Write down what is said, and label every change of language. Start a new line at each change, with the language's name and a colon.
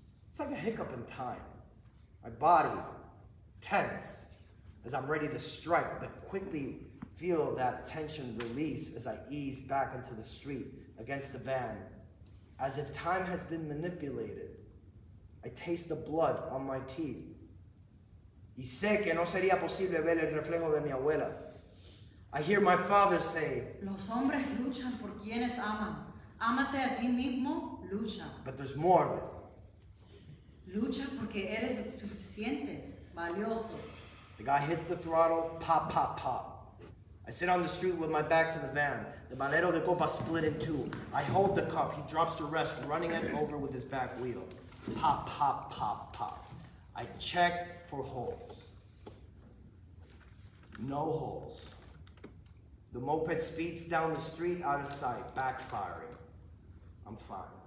English: It's like a hiccup in time. My body tense as I'm ready to strike, but quickly feel that tension release as I ease back into the street against the van, as if time has been manipulated. I taste the blood on my teeth.
Spanish: Y sé que no sería posible ver el reflejo de mi abuela.
English: I hear my father say,
Spanish: Los hombres luchan por quienes aman. Ámate a ti mismo, lucha.
English: but there's more of it.
Spanish: Lucha porque eres suficiente, valioso.
English: The guy hits the throttle, pop, pop, pop. I sit on the street with my back to the van. The Valero de Copa split in two. I hold the cup. He drops to rest, running it over with his back wheel. Pop, pop, pop, pop. I check for holes. No holes. The moped speeds down the street out of sight, backfiring. I'm fine.